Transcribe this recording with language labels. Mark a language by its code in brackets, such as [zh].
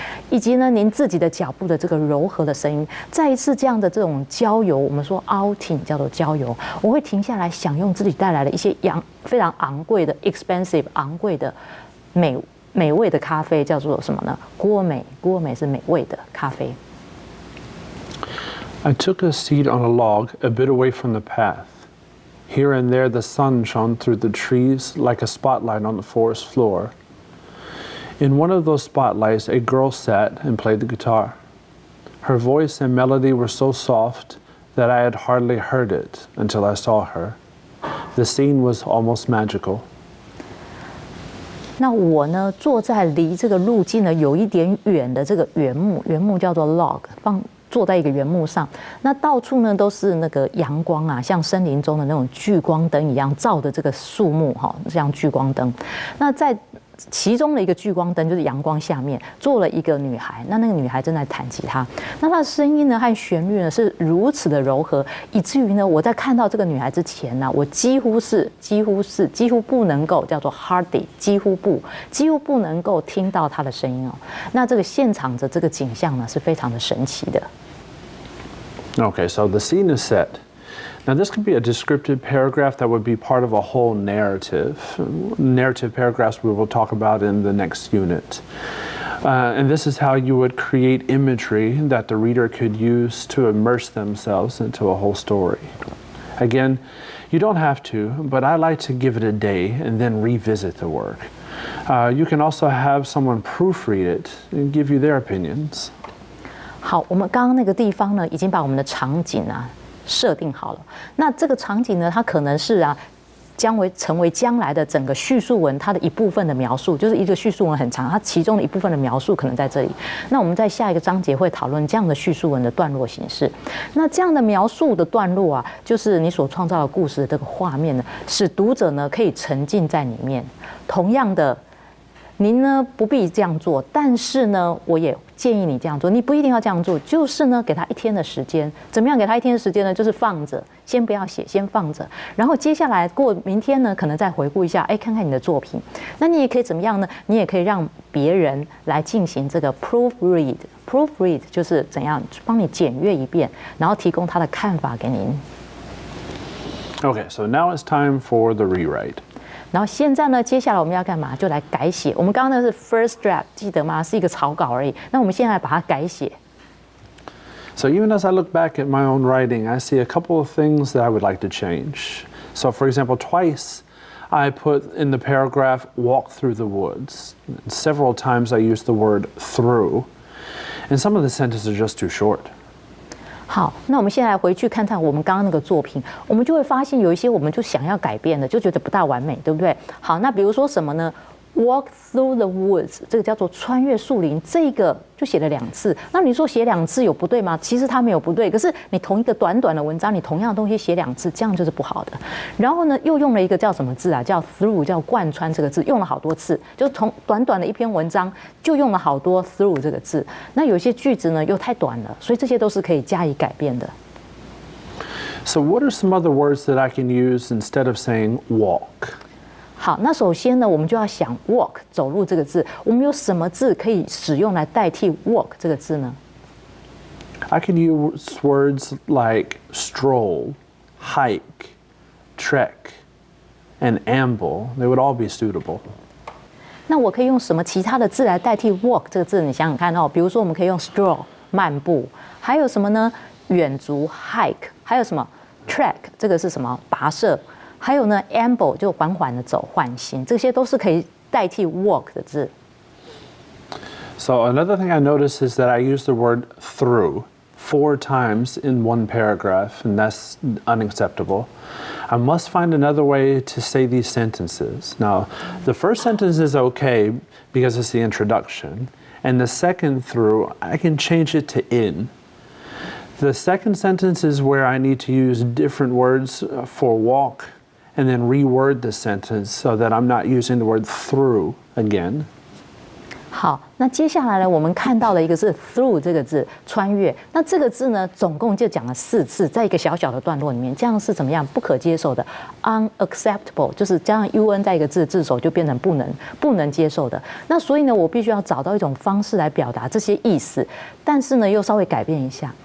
[zh] 以及呢，您自己的腳步的這個柔和的聲音，再一次這樣的這種郊遊，我們說 outing 叫做郊遊，我會停下來享用自己帶來的一些非常昂貴的 expensive 昂貴的美味的咖啡，叫做什麼呢？郭美是美味的咖啡。 [en] I took a seat on a log a bit away from the path. Here and there the sun shone through the trees like a spotlight on the forest floor. In one of those spotlights, a girl sat and played the guitar. Her voice and melody were so soft that I had hardly heard it until I saw her. The scene was almost magical. [zh] 那我呢，坐在離這個路徑呢有一點遠的這個原木叫做 log， 坐在一個原木上，那到處呢都是那個陽光啊，像森林中的那種聚光燈一樣照的這個樹木哈，像聚光燈。那在其中的一個聚光燈就是陽光下面坐了一個女孩，那個女孩正在彈吉他，那她的聲音呢和旋律呢是如此的柔和，以至於呢我在看到這個女孩之前呢，我幾乎不能夠叫做 hardly 幾乎不能夠聽到她的聲音哦。那這個現場的這個景象呢是非常的神奇的。 [en] Okay, so the scene is set. Now, this could be a descriptive paragraph that would be part of a whole narrative. Narrative paragraphs we will talk about in the next unit. And this is how you would create imagery that the reader could use to immerse themselves into a whole story. Again, you don't have to, but I like to give it a day and then revisit the work. You can also have someone proofread it and give you their opinions. [zh] 好，我们刚刚那个地方呢，已经把我们的场景啊设定好了。那这个场景呢，它可能是成为将来的整个叙述文它的一部分的描述，就是一个叙述文很长，它其中的一部分的描述可能在这里。那我們在下一個章節會討論這樣的敘述文的段落形式。那這樣的描述的段落啊，就是你所創造的故事的這個畫面呢，使讀者呢可以沉浸在裡面。同樣的，您呢不必這樣做，但是呢，我也建議你這樣做。你不一定要這樣做，就是呢，給他一天的時間。怎麼樣給他一天的時間呢？就是放着，先不要寫，先放着。然後接下來過明天呢，可能再回顧一下，哎，看看你的作品。那你也可以怎麼樣呢？你也可以讓別人來進行這個 proofread。proofread 就是怎樣幫你檢閱一遍，然後提供他的看法給您。 [en] Okay, so now it's time for the rewrite. [zh] 然後現在呢，接下來我們要幹嘛？就來改寫。我們剛剛那是 first draft， 記得嗎？是一個草稿而已。那我們現在把它改寫。 [en] So even as I look back at my own writing, I see a couple of things that I would like to change. So for example, twice I put in the paragraph, walk through the woods. Several times I used the word through. And some of the sentences are just too short. [zh] 好，那我們現在回去看看我們剛剛那個作品，我們就會發現有一些我們就想要改變的，就覺得不大完美，對不對？好，那比如說什麼呢？ [en] Walk through the woods， [zh] 這個叫做穿越樹林，這個就寫了2次。那你說寫2次有不對嗎？其實它沒有不對，可是你同一個短短的文章，你同樣的東西寫2次，這樣就是不好的。然後呢，又用了一個叫什麼字啊？叫 through， 叫貫穿這個字，用了好多次，就從短短的一篇文章就用了好多 through 這個字。那有些句子呢又太短了，所以這些都是可以加以改變的。 [en] So what are some other words that I can use instead of saying walk? [zh] 好，那首先呢，我們就要想 walk 走路這個字，我們有什麼字可以使用來代替 walk 這個字呢？ [en] I can use words like stroll, hike, trek, and amble. They would all be suitable. [zh] 那我可以用什麼其他的字來代替 walk 這個字？你想想看哦，比如說我們可以用 stroll 漫步，還有什麼呢？遠足 hike， 還有什麼 trek 這個是什麼？跋涉。還有呢 amble 就緩緩的走，緩行，這些都是可以代替 walk 的字。 [en] So another thing I noticed is that I use the word through 4 times in one paragraph, and that's unacceptable. I must find another way to say these sentences. Now, the first sentence is okay because it's the introduction, and the second through, I can change it to in. The second sentence is where I need to use different words for walk, and then reword the sentence so that I'm not using the word through again. [zh] 好，那接下来呢，我们看到了一个是 through 这个字，穿越。那这个字呢，总共就讲了4次，在一个小小的段落里面，这样是怎么样？不可接受的 ，unacceptable， 就是加上 un 在一个字字首就变成不能接受的。那所以呢，我必须要找到一种方式来表达这些意思，但是呢，又稍微改变一下。